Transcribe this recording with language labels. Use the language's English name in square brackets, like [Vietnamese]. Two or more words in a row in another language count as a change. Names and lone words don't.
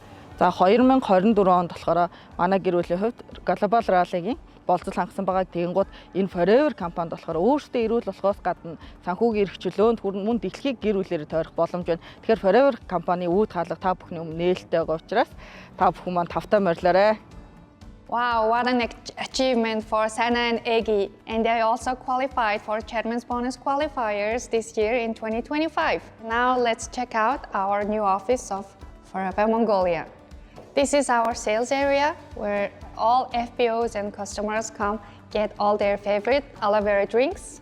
[Mongolian] За 2024 онд болохоор манай гэр бүлийн хувьд Global Rally-гийн болцол хангасан байгааг тэгэнгუთ энэ Forever компанид болохоор өөрсдөө эрүүл болохоос гадна санхүүгийн эрхчлөөнд мөн дэлхийг гэр бүлээр тойрох боломж байна. Тэгэхээр Forever компани үүд хаалга та бүхний өмнө нээлттэй байгаа учраас та бүхэн маань тавтай морилоорой. [English] Wow, what an achievement for Sana and Egi, and they also qualified for Chairman's Bonus qualifiers this year in 2025. Now let's check out our new office of Forever Mongolia. This is our sales area where all FBOs and customers come get all their favorite aloe vera drinks.